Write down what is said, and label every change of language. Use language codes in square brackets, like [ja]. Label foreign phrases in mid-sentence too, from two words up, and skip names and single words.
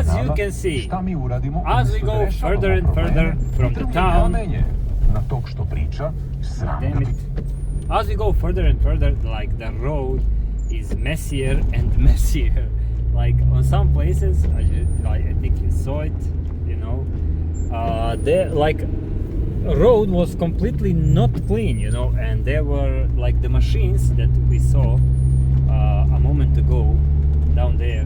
[en] you can see, [sr] Šta mi uradimo? [en] as we [sr] Umjesto da [en] go [sr] rešavamo [en] further and [sr] probleme, [en] further from the [sr] drugi [en] town, [sr] kamenje na tog što priča, sram ga [en] damn it, [sr] biti. [en] as we go further and further, like the road is messier and messier. Like on some places, I think you saw it, you know, there like road was completely not clean, you know, and there were like the machines that we saw a moment ago down there.